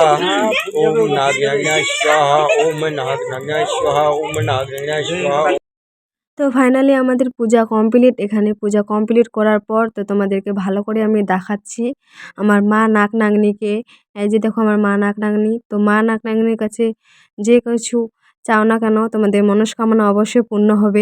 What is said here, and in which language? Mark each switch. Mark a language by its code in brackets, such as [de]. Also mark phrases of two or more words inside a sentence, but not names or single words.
[sa] ओम नागनाय स्वाहा। ओम नागनाय स्वाहा। ओम नागनाय स्वाहा। [bn] তো ফাইনালি আমাদের পূজা কমপ্লিট। এখানে পূজা কমপ্লিট করার পর তো তোমাদেরকে ভালো করে আমি দেখাচ্ছি আমার মা নাক নাগনিকে। এই যে দেখো আমার মা নাক নাগনি। তো মা নাক নাগনির কাছে যে কিছু চাও না কেন তোমাদের মনস্কামনা অবশ্যই পূর্ণ হবে।